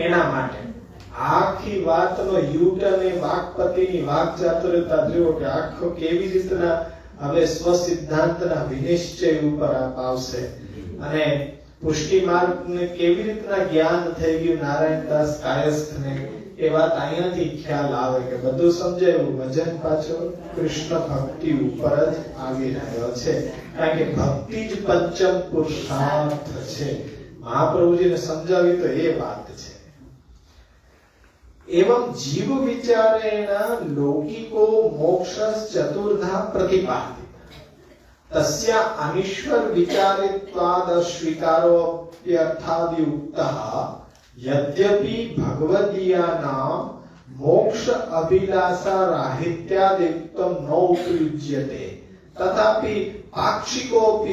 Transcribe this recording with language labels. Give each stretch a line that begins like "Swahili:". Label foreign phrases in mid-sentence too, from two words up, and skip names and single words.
Gujarati: એના માટે આખી વાતનો યુટર્ન એ વાક્પતિની વાક્ચાતુર્યતા જુઓ કે આખો કેવી રીતના હવે સ્વસિદ્ધાંતના વિનિશ્ચય ઉપર આવશે અને પુષ્ટિ માર્ગને કેવી રીતના જ્ઞાન થઈ ગયું નારાયણદાસ કાયસ્થને, એ વાત અહીંયાથી ખ્યાલ આવે કે બધું સમજાયું. વજન પાછો કૃષ્ણ ભક્તિ ઉપર જ આવી રહ્યો છે, કારણ કે ભક્તિ જ પંચમ પુરુષાર્થ છે. મહાપ્રભુજીને સમજાવી તો એ વાત છે.
Sanskrit: एवं जीव विचारेण लौकिको मोक्षस् चतुर्धा प्रतिपादित तस्य अनीश्वर विचारित्वाद स्वीकारोऽप्यर्थादि उक्तः यद्यपि भगवदीयानां मोक्ष अभिलाषा राहित्यादिक्तं न उपयुज्यते तथापि पाक्षिकोऽपि